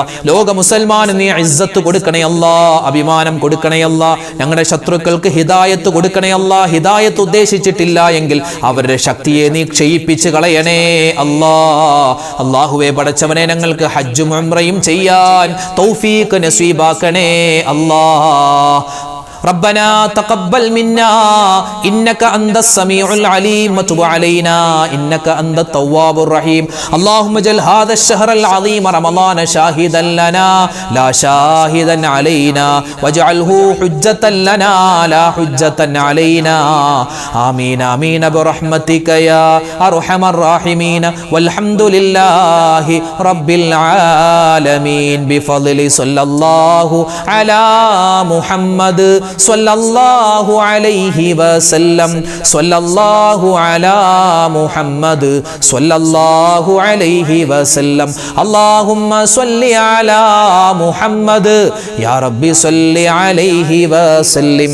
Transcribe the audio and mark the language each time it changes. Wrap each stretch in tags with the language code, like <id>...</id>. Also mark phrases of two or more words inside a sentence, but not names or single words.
<ml>ലോക മുസൽമാന് നീ ഇസ്സത്ത് കൊടുക്കണേ അല്ലാ, അഭിമാനം കൊടുക്കണേ അല്ലാ. ഞങ്ങളുടെ ശത്രുക്കൾക്ക് ഹിദായത്ത് കൊടുക്കണേ അല്ലാ. ഹിദായത്ത് ഉദ്ദേശിച്ചിട്ടില്ല എങ്കിൽ അവരുടെ ശക്തിയെ നീ ക്ഷയിപ്പിച്ച് കളയണേ അല്ലാ. അല്ലാഹുവേ, പടച്ചവനെ, ഞങ്ങൾക്ക് ഹജ്ജും ഉംറയും ചെയ്യാൻ തൗഫീക്ക് നസീബാക്കണേ അല്ലാ.</ml> <ar>ربنا تقبل منا إنك أنت السميع العليم وتب علينا إنك أنت التواب الرحيم اللهم اجعل هذا الشهر العظيم رمضان شاهدا لنا لا شاهدا علينا واجعله حجة لنا لا حجة علينا آمين آمين برحمتك يا أرحم الراحمين والحمد لله رب العالمين بفضل صلى الله على محمد صلى الله عليه وسلم صلى الله على محمد صلى الله عليه وسلم اللهم صل على محمد يا ربي صل عليه وسلم.</ar>